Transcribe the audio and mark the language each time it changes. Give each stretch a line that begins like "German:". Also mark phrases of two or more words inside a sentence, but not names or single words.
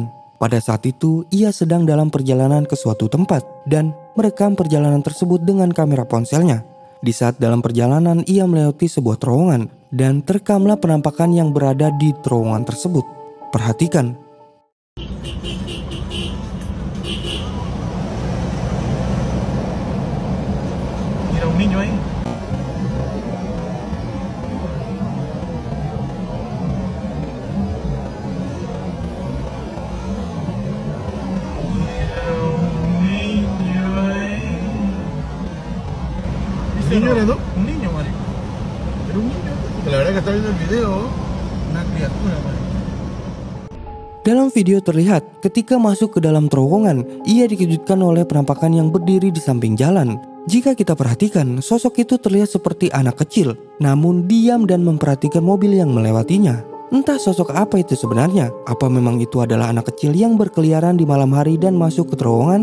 Indonesian: Pada saat itu, ia sedang dalam perjalanan ke suatu tempat dan merekam perjalanan tersebut dengan kamera ponselnya. Di saat dalam perjalanan, ia melewati sebuah terowongan dan terekamlah penampakan yang berada di terowongan tersebut. Perhatikan.
Spanish: Mira un niño ahí. ¿Un niño era, no? Un niño, marico. Era un niño. Porque la verdad que está viendo el video, una criatura, marico.
Indonesian: Dalam video terlihat ketika masuk ke dalam terowongan, ia dikejutkan oleh penampakan yang berdiri di samping jalan. Jika kita perhatikan, sosok itu terlihat seperti anak kecil, namun diam dan memperhatikan mobil yang melewatinya. Entah sosok apa itu sebenarnya. Apa memang itu adalah anak kecil yang berkeliaran di malam hari dan masuk ke terowongan?